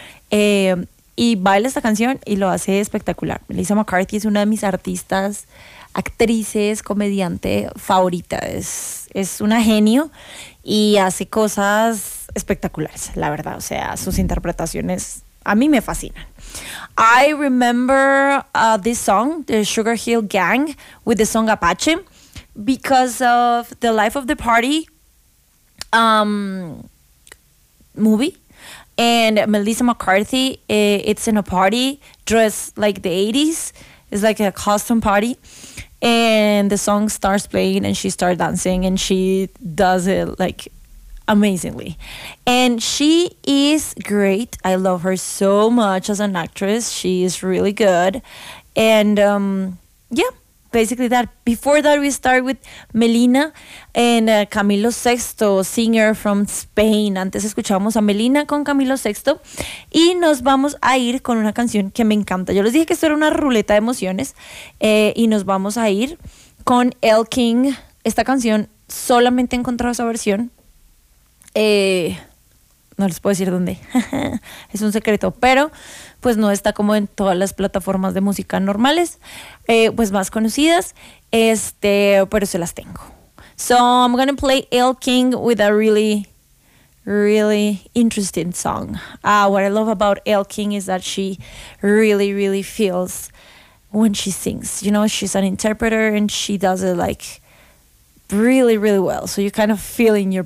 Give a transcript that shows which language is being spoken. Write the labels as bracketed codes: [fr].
[es] Y baila esta canción y lo hace espectacular. Melissa McCarthy es una de mis artistas, actrices, comediante favorita. Es una genio y hace cosas espectaculares, la verdad. O sea, sus interpretaciones a mí me fascinan. [en] I remember this song, The Sugar Hill Gang, with the song Apache. Because of the Life of the Party movie, and Melissa McCarthy, it's in a party dressed like the 80s. It's like a costume party, and the song starts playing and she starts dancing and she does it like amazingly, and she is great. I love her so much as an actress. She is really good. And yeah, basically that. Before that, we start with Melina and Camilo VI, singer from Spain. [es] Antes escuchábamos a Melina con Camilo VI y nos vamos a ir con una canción que me encanta. Yo les dije que esto era una ruleta de emociones y nos vamos a ir con El King. Esta canción, solamente he encontrado esa versión. No les puedo decir dónde. Es un secreto, pero pues no está como en todas las plataformas de música normales, pues más conocidas, pero se las tengo. [en] So I'm going to play El King with a really, really interesting song. What I love about El King is that she really, really feels when she sings. You know, she's an interpreter and she does it like really, really well. So you kind of feel in your